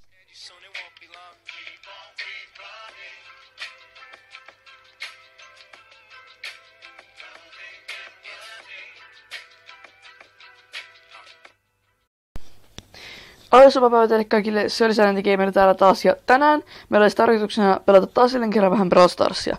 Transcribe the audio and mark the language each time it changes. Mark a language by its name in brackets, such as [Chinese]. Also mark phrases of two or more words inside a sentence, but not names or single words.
[English] Soon it won't be long. Keep on, keep running. [Finnish] Aloitapa päivä teille kaikille, se oli Silent Gamer täällä taas, ja tänään meillä olisi tarkoituksena pelata taas jälleen kerran vähän Brawl Starsia.